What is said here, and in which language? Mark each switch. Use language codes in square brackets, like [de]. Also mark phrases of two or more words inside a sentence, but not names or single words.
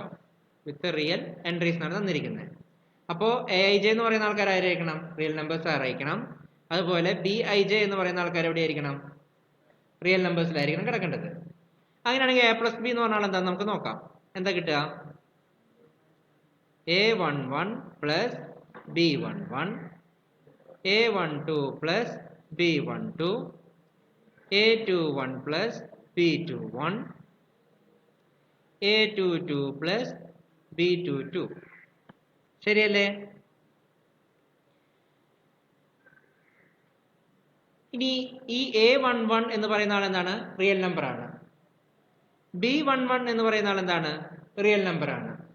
[en] with real entries [ml] എന്നാണ് തന്നിരിക്കുന്നത്. അപ്പോൾ AIJ എന്ന് പറയുന്ന ആൾക്കാർ ആരായിരിക്കണം? [en] real numbers [ml] ആയിരിക്കണം. അതുപോലെ BIJ എന്ന് പറയുന്ന ആൾക്കാർ എവിടെ ആയിരിക്കണം? റിയൽ നമ്പേഴ്സിലായിരിക്കണം കിടക്കേണ്ടത്. അങ്ങനെയാണെങ്കിൽ [en] A plus B [ml] എന്ന് പറഞ്ഞാൽ എന്താ നമുക്ക് നോക്കാം. എന്താ കിട്ടുക? [en] A11 plus B11, A12 plus B12, A21 plus B21, A22 plus B22. [ml] ശരിയല്ലേ? ഇനി ഈ A11 എന്ന് പറയുന്ന ആൾ എന്താണ്? [en] real number [ml] ആണ്. B11 എന്ന് പറയുന്ന ആൾ എന്താണ്? [en] real number [ml] ആണ്.